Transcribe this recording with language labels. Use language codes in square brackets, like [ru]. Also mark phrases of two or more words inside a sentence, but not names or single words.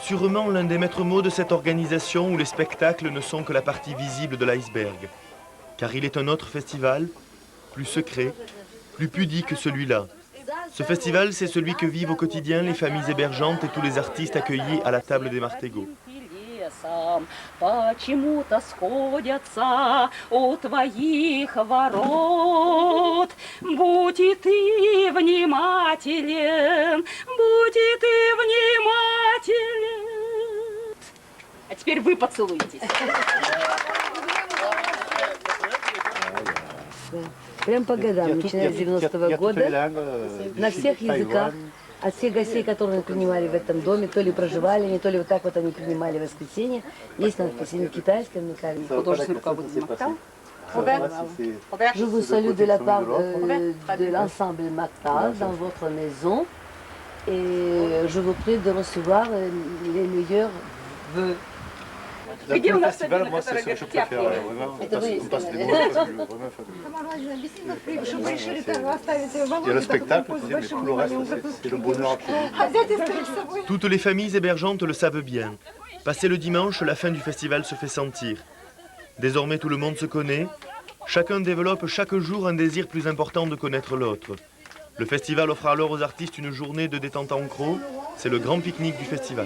[fr] Sûrement l'un des maîtres mots de cette organisation où les spectacles ne sont que la partie visible de l'iceberg. Car il est un autre festival, plus secret, plus pudique que celui-là. Ce festival, c'est celui que vivent au quotidien les familles hébergeantes et tous les artistes accueillis à la table des Martégots. [ru] Почему-то сходятся у твоих ворот. Будь и ты внимателен, будь и ты внимателен. А теперь вы поцелуйтесь. Прям по годам, начиная с 90-го года, на всех языках, от всех гостей, которые принимали в этом доме, то ли проживали, не то ли вот так вот они принимали в воскресенье, есть надпись на китайском, на корейском. Художественный руководитель Мактау. [fr] Je vous salue de la part de l'ensemble Mactal dans votre maison et je vous prie de recevoir les meilleurs vœux. [ru] Где у нас [fr] festival, Sabine, moi, c'est [ru] которая [fr] ce que je [ru] говорит, [fr] préfère. [ru] «Теплый». [fr] Vraiment, [ru] Это вы [fr] on passe les mots, vraiment fabuleux. [ru] Что решили там оставить Володю, [fr] Et le [ru] так [fr] spectacle, [ru] пусть [fr] tu [ru] с [fr] sais, mais [ru] большим [fr] tout le reste, [ru] вниманием [fr] c'est le bonheur absolu. [ru] А взять оставить с собой. [fr] Toutes les familles hébergeantes le savent bien. Passé le dimanche, la fin du festival se fait sentir. Désormais, tout le monde se connaît. Chacun développe chaque jour un désir plus important de connaître l'autre. Le festival offre alors aux artistes une journée de détente en croc. C'est le grand pique-nique du festival.